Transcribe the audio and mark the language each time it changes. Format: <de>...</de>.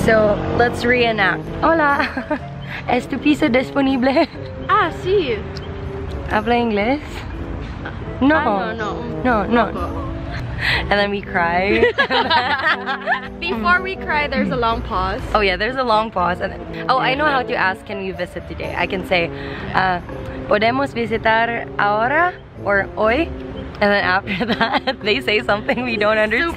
<en>So let's reenact.</en> <es>Hola. ¿Es tu piso disponible? Ah, sí. ¿Habla inglés? No. No.</es> <en>And then we cry. Before we cry, there's a long pause. Oh yeah, there's a long pause. And then, oh, I know how to ask, can we visit today? I can say,</en> <es>¿podemos visitar ahora?</es> <en>Or hoy? And then after that, they say something we don't understand.</en>